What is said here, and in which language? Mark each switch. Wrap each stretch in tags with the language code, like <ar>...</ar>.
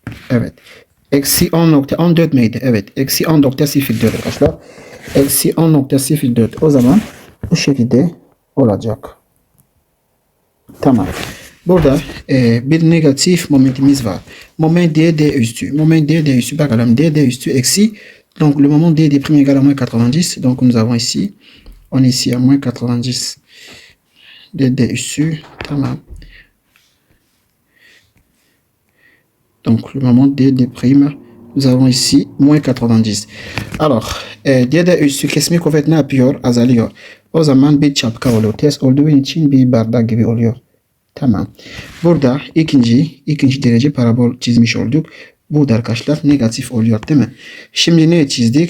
<tr>Evet. Eksi 10,14 miydi? Evet. Eksi 10,04 arkadaşlar. Eksi 10,04. O zaman bu şekilde olacak. Tamam. Burada bir negatif momentimiz var. Moment D üstü. Moment D üstü. Bakalım D üstü eksi.</tr> <fr>Donc le moment D prime égale à moins 90. Donc nous avons ici, on est ici à moins 90.</fr> <tr>D üstü. Tamam.</tr> <fr>Donc le moment D prime, nous avons ici moins 90.</fr> <tr>Alors D üstü kesme kuvvet ne yapıyor? Azalıyor. O zaman bir çapka oluyor. Ters olduğu için bir bardak gibi oluyor. Tamam. Burada ikinci derece parabol çizmiş olduk. Burada arkadaşlar negatif oluyor değil mi? Şimdi ne çizdik?</tr>